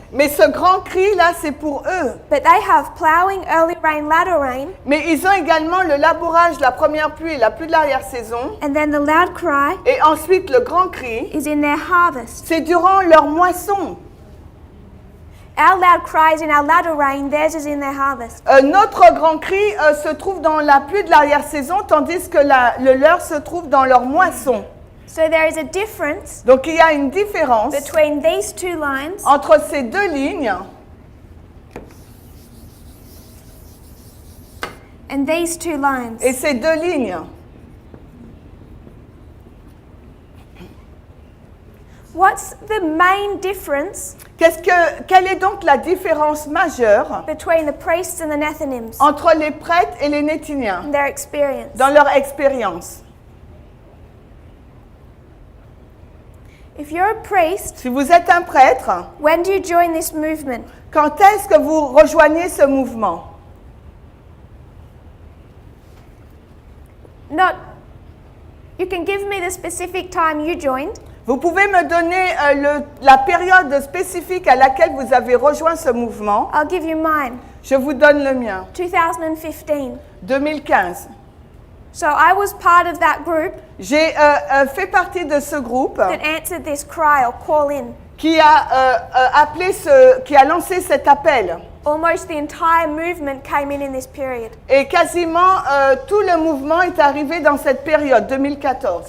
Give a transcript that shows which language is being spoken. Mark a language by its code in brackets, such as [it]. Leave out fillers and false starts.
[fr] mais ce grand cri là, c'est pour eux. [en] But they have ploughing, early rain, latter rain, [fr] Mais ils ont également le labourage, la première pluie et la pluie de l'arrière-saison. [en] and then the loud cry [fr] Et ensuite, le grand cri, [en] is in their harvest. [fr] c'est durant leur moisson. [en] Our loud cry is in our latter rain, theirs is in their harvest. [fr] Notre grand cri se trouve dans la pluie de l'arrière-saison, tandis que le leur se trouve dans leur moisson. [en] So there is a difference [fr] Donc il y a une différence [en] between these two lines [fr] entre ces deux lignes [en] and these two lines. [fr] et ces deux lignes. [en] What's the main difference [fr] Quelle est donc la différence majeure [en] between the priests and the Nethinims [fr] entre les prêtres et les Néthiniens [en] in their experience? [fr] dans leur expérience? [en] If you're a priest, [fr] Si vous êtes un prêtre, [en] when do you join this movement? [fr] quand est-ce que vous rejoignez ce mouvement? [en] Not, you can give me the specific time you joined, [fr] Vous pouvez me donner la période spécifique à laquelle vous avez rejoint ce mouvement? [en] I'll give you mine. [fr] Je vous donne le mien. [en] 2015. [fr] 2015. [en] So I was part of that group [fr] J'ai fait partie de ce groupe [en] that answered this cry or call in. [fr] qui a qui a lancé cet appel. [en] Almost the entire movement came in this period. [fr] Et quasiment tout le mouvement est arrivé dans cette période, 2014